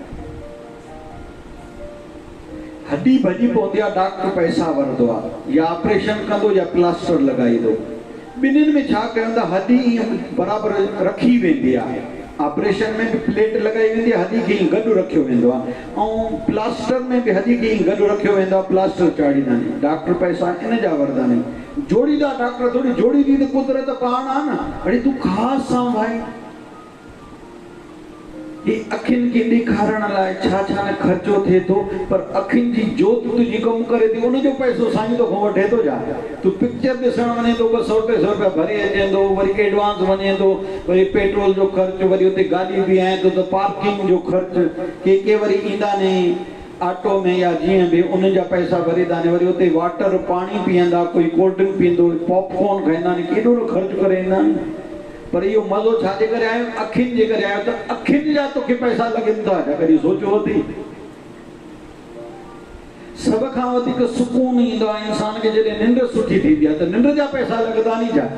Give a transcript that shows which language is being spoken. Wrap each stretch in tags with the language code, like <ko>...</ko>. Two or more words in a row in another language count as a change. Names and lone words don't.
<sd>हड्डी भॼी पवंदी आहे, डॉक्टर पैसा वठंदो आहे, या ऑपरेशन कंदो या प्लास्टर लॻाईंदो। ॿिन्हिनि में छा कयूं था, हड्डी ईअं बराबरि रखी वेंदी आहे, ऑपरेशन में बि प्लेट लॻाई वेंदी आहे, हड्डी खे ईअं गॾु रखियो वेंदो आहे, ऐं प्लास्टर में बि हड्डी खे ईअं गॾु रखियो वेंदो आहे, प्लास्टर चाढ़ींदा आहिनि। डॉक्टर पैसा इन जा वठंदा आहिनि, जोड़ीदार डॉक्टर थोड़ी, जोड़ी दी त कुदरत पाण आहे न। अड़े तूं ख़ासि आहे भाई। ये अखियुनि खे ॾेखारण लाइ छा छा न ख़र्चो थिए थो, पर अखियुनि जी जोति तुंहिंजी कमु करे थी, उनजो पैसो साईं तोखां वठे थो छा? तूं पिक्चर ॾिसण वञे थो, 200-300 रुपया भरे अचे थो, वरी एडवांस वञे थो, वरी पेट्रोल जो ख़र्चु, वरी उते गाॾी बीहाए थो त पार्किंग जो ख़र्चु, के वरी ईंदा ने ऑटो में या जीअं बि, उन जा पैसा भरींदा आहिनि, वरी उते वाटर पाणी पीअंदा, कोई</sd> <en>cold drink</en> <sd>पीअंदो, पॉपकॉर्न खाईंदा आहिनि, केॾो न ख़र्चु करे ईंदा आहिनि। पर इहो मज़ो छाजे करे आयो? अखियुनि जे करे आयो। त अखियुनि जा तोखे पैसा लॻनि था छा? कॾहिं सोचियो अथई? सभ खां वधीक सुकून ईंदो आहे इंसान खे जॾहिं निंड सुठी थींदी आहे, त निंड जा पैसा लॻंदा नी छा?</sd>